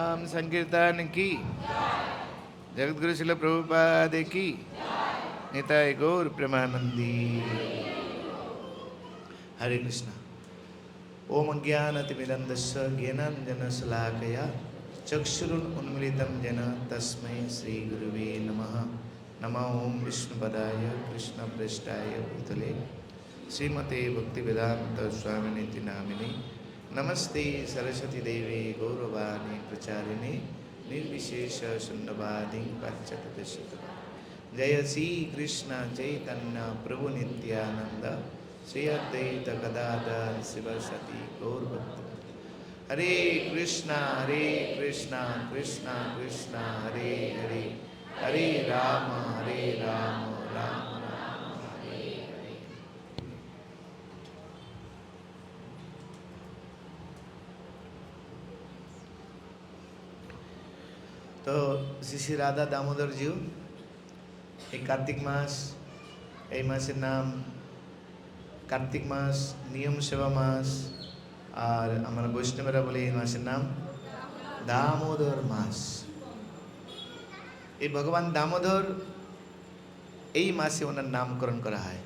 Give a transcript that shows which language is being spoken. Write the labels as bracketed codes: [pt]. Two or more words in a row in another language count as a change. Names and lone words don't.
[hi] संकीर्तन की, जगतगुरु श्रील प्रभुपाद की, निताय गौर प्रेमानंदी। [sa] हरे कृष्ण। ओम अज्ञानतिमिरन्धस्य ज्ञानाञ्जनशलाकया चक्षुरुन्मीलितं येन तस्मै श्रीगुरुवे नमः। नमो ओम विष्णुपदाय कृष्णप्रेष्ठाय भूतले श्रीमते भक्तिवेदांत स्वामिनिति नामिने नमस्ते सरस्वती देवे गौरवाणी प्रचारिणे निर्विशेष शून्यवादी पाश्चात्य। जय श्री कृष्ण चैतन्य प्रभु नित्यानंद श्री अद्वैत गदाधर शिवसती गौर भक्त। हरे कृष्णा कृष्णा कृष्णा हरे हरे, हरे राम राम राम हरे हरे। [hi] तो श्री श्री राधा दामोदर जी [bn] এই কার্তিক মাস, এই মাসের নাম কার্তিক মাস, নিয়ম সেবা মাস, আর আমরা বৈষ্ণবেরা বলি এই মাসের নাম দামোদর মাস। এই ভগবান দামোদর এই মাসে ওনার নামকরণ করা হয়।